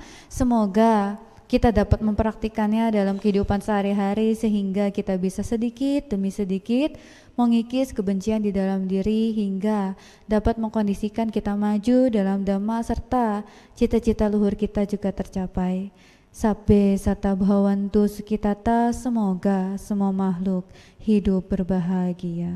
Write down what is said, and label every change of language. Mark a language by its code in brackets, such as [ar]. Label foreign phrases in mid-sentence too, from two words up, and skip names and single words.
[id] Semoga kita dapat mempraktikannya dalam kehidupan sehari-hari sehingga kita bisa sedikit demi sedikit mengikis kebencian di dalam diri hingga dapat mengkondisikan kita maju dalam dhamma serta cita-cita luhur kita juga tercapai. [pi] Sabbe sata bhavantu sukitata, [id] semoga semua makhluk hidup berbahagia.